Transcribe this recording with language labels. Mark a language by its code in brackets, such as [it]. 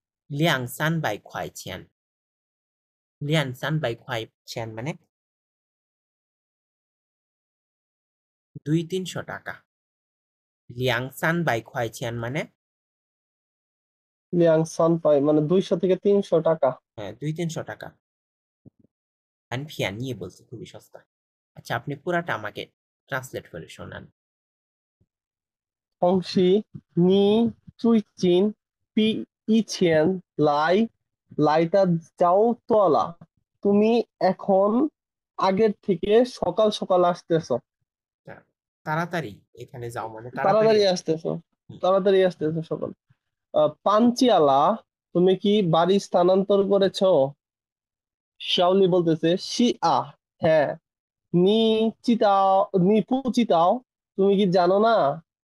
[zh] লিয়াং সান বাই খোয়াই ছিয়ান, লিয়াং সান বাই খোয়াই ছিয়ান [bn] মানে 200-300 টাকা, [zh] লিয়াং সান বাই খোয়াই ছিয়ান মানে [bn] 200মানে 200 থেকে 300 টাকা। হ্যাঁ 200-300 টাকা। হান ফিয়ান ই বলছে খুবই সস্তা। আচ্ছা আপনি পুরাটা আমাকে ট্রান্সলেট করে শোনান। [zh] 同时，你最近比以前来的早多了。 [bn] তুমি এখন আগের থেকে সকাল সকাল আসতেছো। তা- তাড়াতাড়ি এখানে যাও মানে তাড়াতাড়ি তাড়াতাড়ি আসো। আসতেছো। হুম, তাড়াতাড়ি আসতেছো সকাল। পাঞ্চিয়ালা, তুমি কি বাড়ি স্থানান্তর করেছো? শাওলি বলতেছে শিয়া, হ্যাঁ। [zh] নি নি পুচিতাও, [bn] তুমি কি জানো না?